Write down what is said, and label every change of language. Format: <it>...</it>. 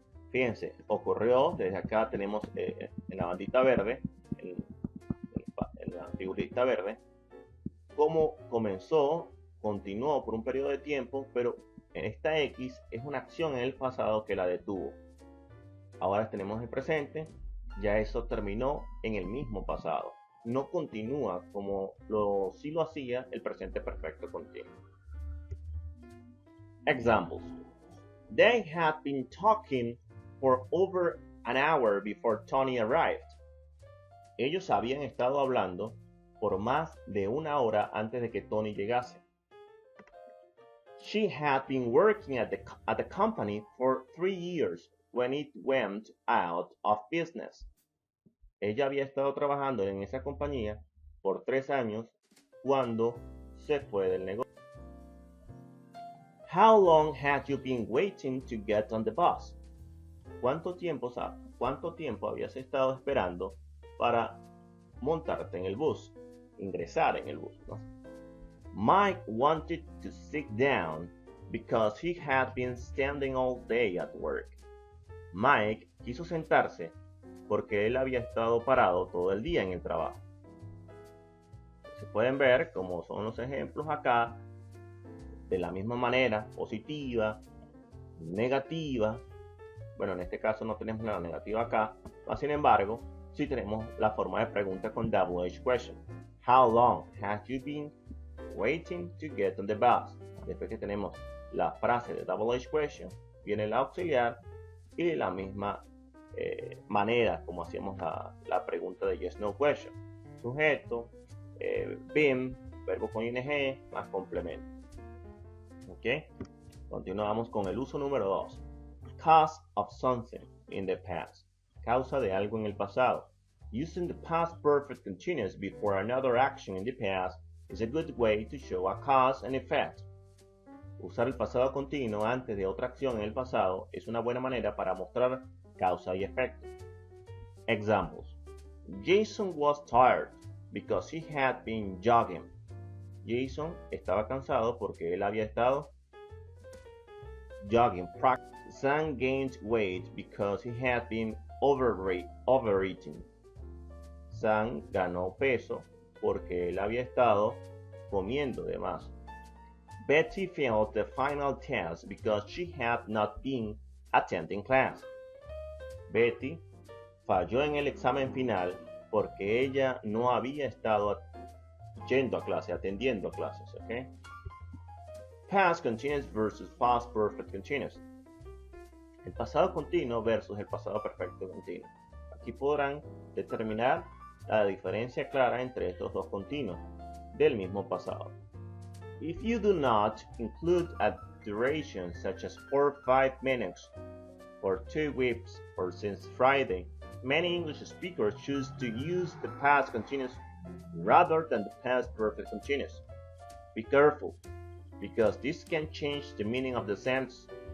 <es>Fíjense, ocurrió, desde acá tenemos en la bandita verde, en la figurita verde, cómo comenzó, continuó por un periodo de tiempo, pero en esta X es una acción en el pasado que la detuvo. Ahora tenemos el presente, ya eso terminó en el mismo pasado. No continúa como sí lo hacía el presente perfecto continuo.</es> <en>Examples. They had been talking for over an hour before Tony arrived.</en> <es>Ellos habían estado hablando por más de 1 hora antes de que Tony llegase.</es> <en>She had been working at the company for 3 years when it went out of business.</en> <es>Ella había estado trabajando en esa compañía por 3 años cuando se fue del negocio.</es> <en>How long had you been waiting to get on the bus?</en> <es>¿Cuánto tiempo habías estado esperando para montarte en el bus, ingresar en el bus, ¿no?</es> <en>Mike wanted to sit down because he had been standing all day at work.</en> <es>Mike quiso sentarse porque él había estado parado todo el día en el trabajo. Se pueden ver como son los ejemplos acá, de la misma manera, positiva, negativa. Bueno, en este caso no tenemos la negativa acá, sin embargo, sí tenemos la forma de pregunta con WH question.</es> <en>How long have you been waiting to get on the bus?</en> <es>Después que tenemos la frase de WH question, viene el auxiliar y de la misma manera como hacíamos la pregunta de yes no question. Sujeto, been, verbo con ing más complemento. ¿Ok? Continuamos con el uso número 2.</es> <en>Cause of something in the past.</en> <es>Causa de algo en el pasado.</es> <en>Using the past perfect continuous before another action in the past is a good way to show a cause and effect.</en> <es>Usar el pasado continuo antes de otra acción en el pasado es una buena manera para mostrar causa y efecto.</es> <en>Examples. Jason was tired because he had been jogging.</en> <es>Jason estaba cansado porque él había estado jogging.</es> <en>Sam gained weight because he had been overeating.</en> <es>Sam ganó peso porque él había estado comiendo de más.</es> <en>Betty failed the final test because she had not been attending class.</en> <es>Betty falló en el examen final porque ella no había estado yendo a clase, atendiendo a clases. ¿Okay?</es> <en>Past continuous versus past perfect continuous.</en> <es>El pasado continuo versus el pasado perfecto continuo. Aquí podrán determinar la diferencia clara entre estos dos continuos del mismo pasado.</es> <en>If you do not include a duration such as 4 or 5 minutes, or 2 weeks, or since Friday, many English speakers choose to use the past continuous rather than the past perfect continuous. Be careful, because this can change the meaning of the sentence.</en>